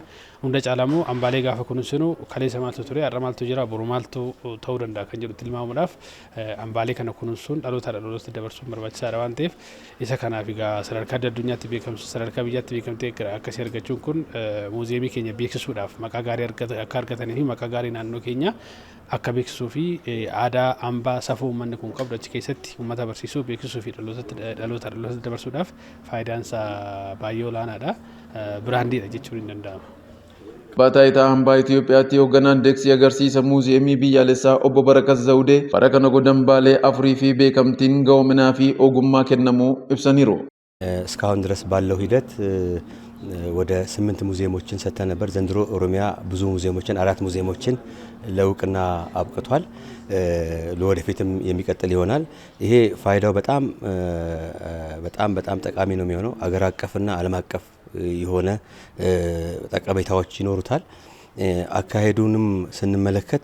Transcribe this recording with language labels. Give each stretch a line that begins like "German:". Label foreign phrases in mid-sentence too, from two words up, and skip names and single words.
Oromo: Hunda caalaa immoo hambaalee gaafa kunuunsinu kaleessa maaltu ture, har'a maaltu jira, boru maaltu ta'uu danda'a kan jedhu tilmaamuudhaaf hambaalee kana kunuunsuun dhalootaa dhalootatti dabarsuun barbaachisaadha waan ta'eef isa kanaaf egaa sadarkaa addunyaatti beekamsu sadarkaa biyyaatti beekamtee akkasii argachuun kun muuziyeemii keenya beeksisuudhaaf maqaa gaarii akka argatanii fi maqaa gaarii naannoo keenya akka beeksisuu fi aadaa hambaa safuu uummanni kun qabdu achi keessatti uummata barsiisuu beeksisuu fi dhalootatti dabarsuudhaaf faayidaan isaa baay'ee olaanaadha. Biraandiidha jechuun ni danda'ama. Abbaa taayitaa hambaa Itoophiyaatti hoogganaan deeksii agarsiisa muuziyeemii biyyaalessaa obbo Barakas Zawudee bara kana godambaalee afurii fi beekamtiin ga'oominaa fi ogummaa kennamuu ibsaniiru.
Amharic: እስካሁን ድረስ ባለው ሂደት ወደ 8 ሙዚየሞችን ሰጥተን ነበር። ዘንድሮ ኦሮሚያ ብዙ ሙዚየሞችን 4 ሙዚየሞችን ለውቅና አብቅቷል። ለወደፊትም የሚቀጥል ይሆናል። ይሄ ፋይዳው በጣም ጠቃሚ ነው የሚሆነው። አገር አቀፍና ዓለም አቀፍ የሆነ ጠቀሜታዎች ይኖሩታል። አካሄዱንም ስንመለከት